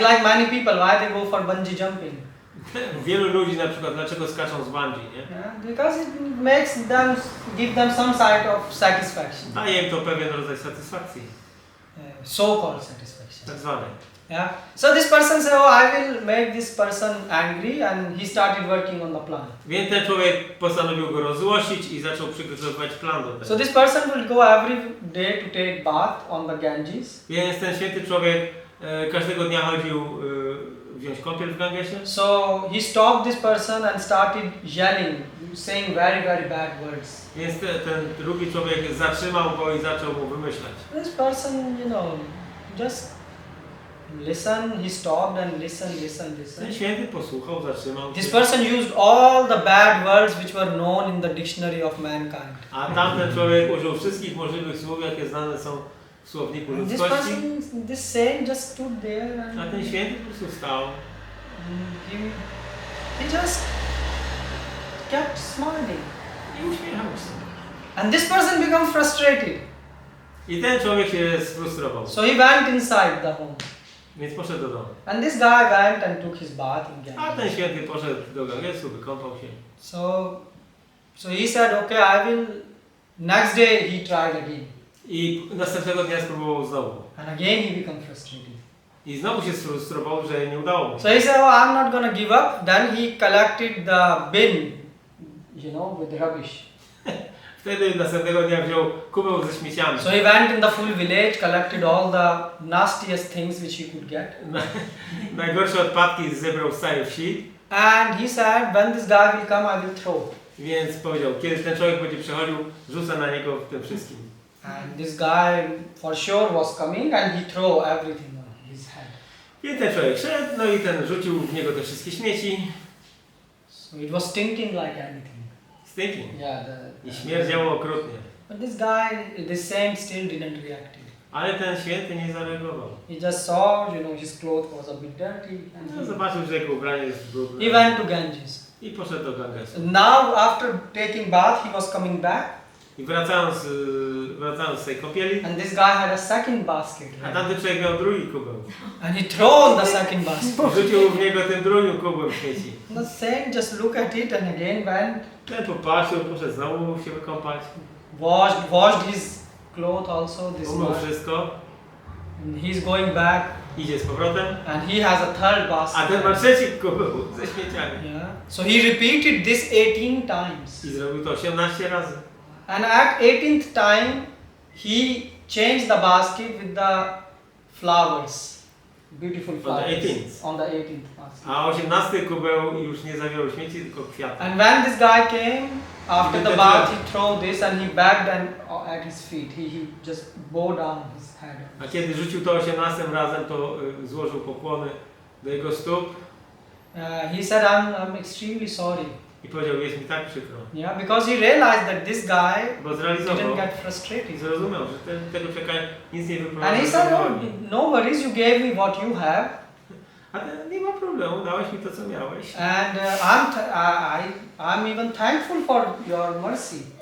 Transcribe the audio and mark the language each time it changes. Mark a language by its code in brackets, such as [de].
[en] Like many people, why they go for bungee jumping? [pl] Wielu ludzi na przykład dlaczego skaczą z bungee, nie? [en] Yeah, because it makes them, give them some sort of satisfaction. [pl] Daje im to pewien rodzaj satysfakcji. [en] So-called satisfaction. [pl] Tak zwanej. [en] Yeah. So this person said, I will make this person angry, and he started working on the plan. [pl] Więc ten człowiek postanowił go rozzłościć i zaczął przygotowywać plan do tego. [en] So this person will go every day to take bath on the Ganges. [pl] Więc ten święty człowiek każdego dnia chodził wziąć kąpiel w Gangesie. [en] So he stopped this person and started yelling, saying very, very bad words. [pl] Więc ten drugi człowiek zatrzymał go i zaczął mu wymyślać. [en] This person, you know, just listen, he stopped and listen. [pl] Ten święty posłuchał, zatrzymał się. [en] This person used all the bad words which were known in the dictionary of mankind. [pl] A tamten człowiek użył wszystkich możliwych słów, jakie znane są w słowniku ludzkości. [en] This saint just stood there and [pl] a ten święty po prostu stał. [en] He just kept smiling. [pl] I uśmiechał się. [en] And this person became frustrated. [pl] I ten człowiek się sfrustrował. [en] So he went inside the home. [pl] Więc poszedł do domu. [en] And this guy went and took his bath in Ganges. [pl] A ten święty poszedł do Gangesu, wykąpał się. [en] So he said, okay, I will. Next day he tried again. [pl] I następnego dnia spróbował znowu. [en] And again he became frustrated. [pl] I znowu się sfrustrował, że nie udało mu się. [en] So he said, I'm not gonna give up. Then he collected the bin, you know, with rubbish. [pl] Wtedy następnego dnia wziął kubeł ze śmieciami. [en] So he went in the full village, collected all the nastiest things which he could get. [pl] Najgorsze odpadki zebrał z całej wsi. [en] And he said, when this guy will come, I will throw. [pl] Więc powiedział, kiedy ten człowiek będzie przechodził, rzucę na niego w tym wszystkim. [en] And this guy for sure was coming and he threw everything on his head. [pl] I ten człowiek szedł, no i ten rzucił w niego te wszystkie śmieci. [en] So it was stinking like anything. Stinking. Yeah. [pl] I śmierdziało okrutnie. [en] But this guy, this saint still didn't react. [pl] Ale ten święty nie zareagował. [en] He just saw, his cloth was a bit dirty. [pl] No, [en] And [pl] zobaczył, że jego ubranie jest brudne. [en] he went to Ganges. [pl] I poszedł do Gangesu. [en] Now, after taking bath, he was coming back. [pl] I wracając z tej kąpieli, [en] And this guy had a second basket. [pl] a tamten człowiek miał drugi kubeł. [en] And he thrown the second basket. [pl] Rzucił w niego tym drugim kubłem śmieci. [en] The saint just looked at it and again went, [pl] Ten popatrzył, poszedł znowu się wykąpać. [en] washed his cloth also, this [pl] Umył [en] one. [pl] wszystko. [en] And he's going back [pl] Idzie z powrotem. [en] and he has a third basket. [pl] A ten ma trzeci kubeł ze śmieciami. [en] Yeah. So he repeated this 18 times. [pl] I zrobił to 18 razy. [en] And at 18th time, he changed the basket with the flowers. Beautiful On the flowers. 18th. On the 18th basket. [pl] A 18 kubeł już nie zawierał śmieci, tylko kwiaty. [en] And when this guy came, after the bath, he threw this and he bagged them at his feet. He just bowed down his head. [pl] A kiedy rzucił to 18 razem, to złożył pokłony do jego stóp [en] He said, I'm extremely sorry. [pl] i powiedział, jest mi tak przykro. [en] Yeah, because he realized that this guy [pl] Bo zrealizował [en] didn't get [pl] i [en] frustrated. [pl] zrozumiał, że tego człowieka nic nie [en] And he [pl] wyprowadza [en] said, [pl] do [en] oh, [pl] uwagi. [en] no worries, you gave me what you have. [pl] Ale nie ma problemu, dałeś mi to, co miałeś. [en] And I'm even thankful for your mercy.